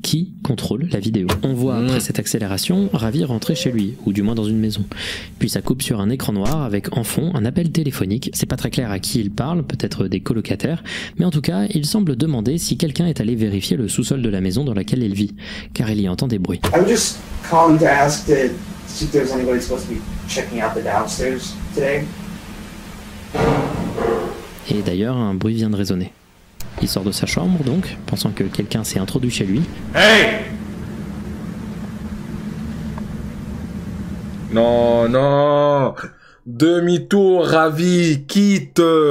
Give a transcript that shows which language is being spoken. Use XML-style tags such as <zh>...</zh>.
<fr>Qui contrôle la vidéo? On voit après cette accélération Ravi rentrer chez lui, ou du moins dans une maison. Puis ça coupe sur un écran noir avec en fond un appel téléphonique. C'est pas très clair à qui il parle, peut-être des colocataires, mais en tout cas, il semble demander si quelqu'un est allé vérifier le sous-sol de la maison dans laquelle il vit, car il y entend des bruits.</fr> <en>I was just calling to ask to see if there's anybody supposed to be checking out the downstairs today.</en> <fr>Et d'ailleurs, un bruit vient de résonner. Il sort de sa chambre donc, pensant que quelqu'un s'est introduit chez lui.</fr> <en>Hey!</en> <fr>Non, non! Demi-tour, Ravi, quitte!</fr>